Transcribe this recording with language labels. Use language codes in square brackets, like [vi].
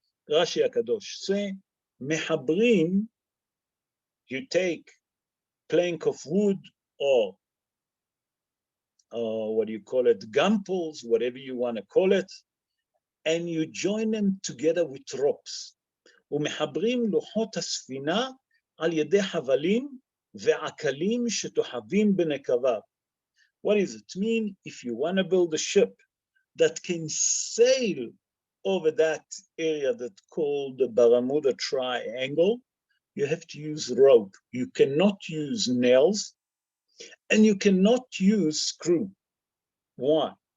[en] Rashi HaKadosh say, mehabrim, you take plank of wood or what do you call it, gum poles, whatever you want to call it, and you join them together with ropes. [he] ומחברים לוחות הספינה על ידי חבלים ועקלים שתוחבים בנקבה. [en] What does it mean? If you want to build a ship that can sail over that area that's called the Bermuda Triangle, you have to use rope. You cannot use nails and you cannot use screw. Why?